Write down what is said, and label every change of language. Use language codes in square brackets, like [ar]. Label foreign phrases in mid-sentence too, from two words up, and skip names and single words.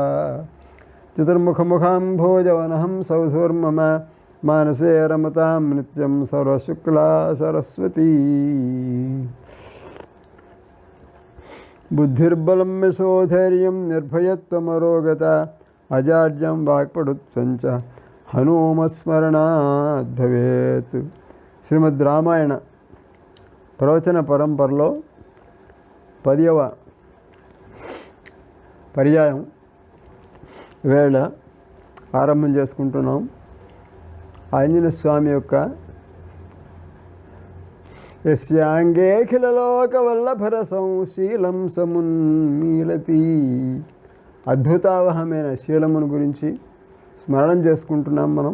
[sa] चतुर्मुखमुखाम्भोजवनहं सौधुर्मम मानसे रमतां नित्यं सर्वशुक्ला सरस्वती. बुद्धिर्बलं यशोधैर्यं निर्भयत्वमरोगता अजाड्यं वाक्पटुत्वञ्च हनुमत्स्मरणात् भवेत्. [te] శ్రీమద్ రామాయణ ప్రవచన పరంపరలో 10వ పర్యాయం వేళ ఆరంభం చేసుకుంటున్నాం. ఆంజనేయ స్వామి యొక్క [sa] యస్యాంగేఖిలలోకవల్లభరసం శీలం సమున్మీలతి [te] అద్భుతావహమైన శీలమును గురించి స్మరణం చేసుకుంటున్నాం మనం.